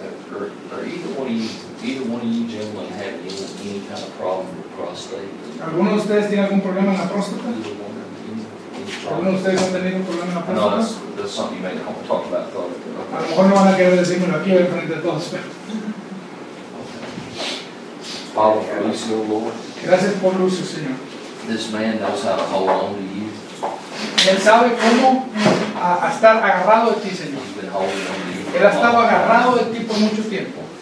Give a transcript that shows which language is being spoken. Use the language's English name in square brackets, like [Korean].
[English] Either one of you gentlemen have any kind of problem with prostate? [Spanish] ¿Alguno de ustedes tiene algún problema en la próstata? ¿Alguno de ustedes ha tenido un problema en la próstata? [English] No, that's something you may not want to talk about. [Spanish] A lo mejor no van a querer decirlo aquí en frente de todos. [English] Father, for Lucio, Lord. [Spanish] Gracias por Lucio, Señor. [English] This man knows how to hold on to you. [Spanish] Él sabe cómo a estar agarrado de ti, Señor. [English] He's been holding on to you. [Spanish] Él ha estado agarrado de ti por mucho tiempo.